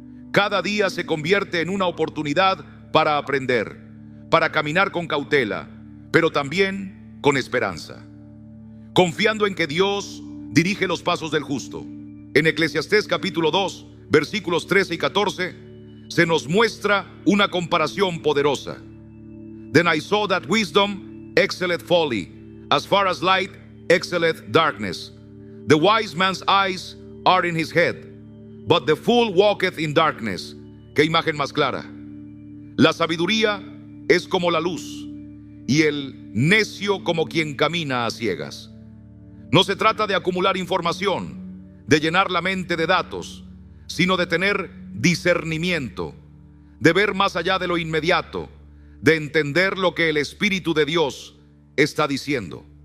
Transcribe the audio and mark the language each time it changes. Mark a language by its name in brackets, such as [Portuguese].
[Spanish] Cada día se convierte en una oportunidad para aprender, para caminar con cautela, pero también con esperanza, confiando en que Dios dirige los pasos del justo. En Eclesiastés capítulo 2, versículos 13 y 14, se nos muestra una comparación poderosa. [English] Then I saw that wisdom excelleth folly, as far as light excelleth darkness. The wise man's eyes are in his head, but the fool walketh in darkness. [Spanish] ¿Qué imagen más clara? La sabiduría es como la luz, y el necio como quien camina a ciegas. No se trata de acumular información, de llenar la mente de datos, sino de tener discernimiento, de ver más allá de lo inmediato, de entender lo que el Espíritu de Dios está diciendo.